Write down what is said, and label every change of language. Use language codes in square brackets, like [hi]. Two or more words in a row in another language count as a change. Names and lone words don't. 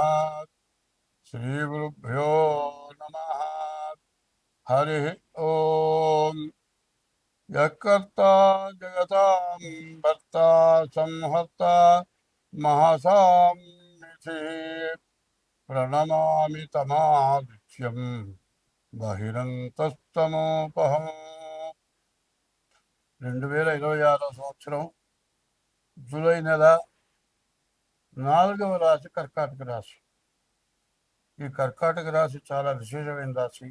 [sa] श्रीगुरुभ्यो नमः। हरि ओम। यत्कर्ता जगतां भर्ता संहर्ता महासाम्निधिः प्रणमामि तमादित्यम् బహిరంతస్తమోపహం. [te] 2026 సంవత్సరం జూలై నెల 4వ రాశి కర్కాటక రాశి. ఈ కర్కాటక రాశి చాలా విశేషమైన రాశి.